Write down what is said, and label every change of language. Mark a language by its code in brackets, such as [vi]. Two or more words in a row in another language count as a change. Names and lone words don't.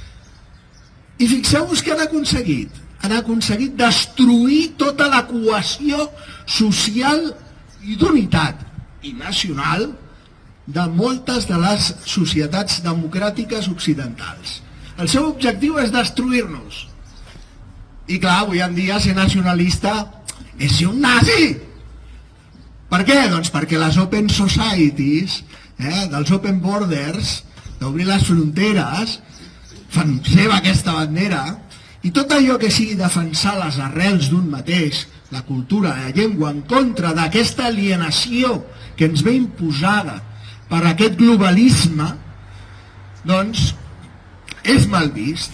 [ca] I fixeu-vos què han aconseguit. Han aconseguit destruir tota la cohesió social i d'unitat i nacional de moltes de les societats democràtiques occidentals. El seu objectiu és destruir-nos. I clar, avui en dia ser nacionalista és ser un nazi. Per què? Doncs perquè les [en] open societies, [ca] dels [en] open borders, [ca] d'obrir les fronteres, fan seva aquesta bandera, i tot allò que sigui defensar les arrels d'un mateix, la cultura, la llengua, en contra d'aquesta alienació que ens ve imposada per aquest globalisme, doncs és mal vist.